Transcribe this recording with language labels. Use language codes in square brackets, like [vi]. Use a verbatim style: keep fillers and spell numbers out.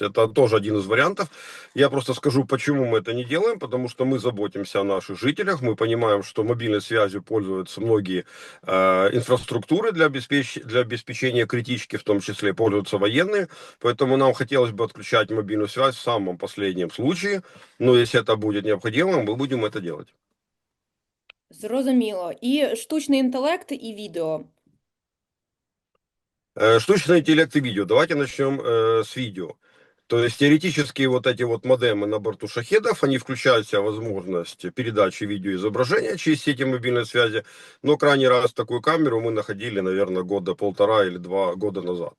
[ru] Это тоже один из вариантов. Я просто скажу, почему мы это не делаем, потому что мы заботимся о наших жителях, мы понимаем, что мобильной связью пользуются многие э, инфраструктуры для, обеспеч- для обеспечения критички, в том числе пользуются военные, поэтому нам хотелось бы отключать мобильную связь в самом последнем случае, но если это будет необходимо, мы будем это делать. [uk] Зрозуміло. І штучний інтелект, і відео. [ru] Э, Штучный интеллект и видео. Давайте начнем э, с видео. То есть теоретически вот эти вот модемы на борту шахедов, они включают в себя возможность передачи видеоизображения через сети мобильной связи. Но крайний раз такую камеру мы находили, наверное, года полтора или два года назад.